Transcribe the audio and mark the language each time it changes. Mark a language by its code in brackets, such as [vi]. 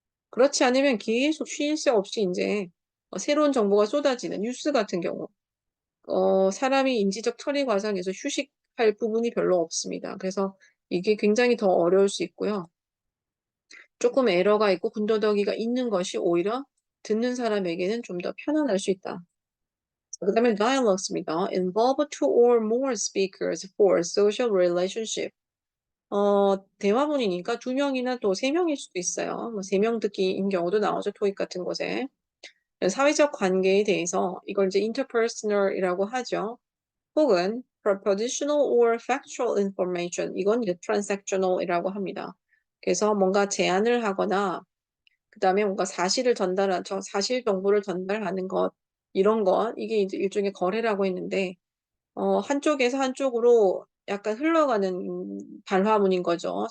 [ko] 그렇지 않으면 계속 쉴 새 없이 이제 새로운 정보가 쏟아지는 뉴스 같은 경우 사람이 인지적 처리 과정에서 휴식할 부분이 별로 없습니다. 그래서 이게 굉장히 더 어려울 수 있고요. 조금 에러가 있고 군더더기가 있는 것이 오히려 듣는 사람에게는 좀 더 편안할 수 있다. 그다음에 dialogues입니다. [en] Involve two or more speakers for social relationship. [ko] 대화문이니까 두 명이나 또 세 명일 수도 있어요. 뭐 세 명 듣기인 경우도 나오죠. 토익 같은 곳에. 사회적 관계에 대해서 이걸 이제 interpersonal이라고 하죠. [en] 혹은 propositional or factual information. [ko] 이건 이제 transactional이라고 합니다. 그래서 뭔가 제안을 하거나 그다음에 뭔가 사실을 사실 정보를 전달하는 것 이런 것 이게 이제 일종의 거래라고 했는데 한쪽에서 한쪽으로 약간 흘러가는 발화문인 거죠.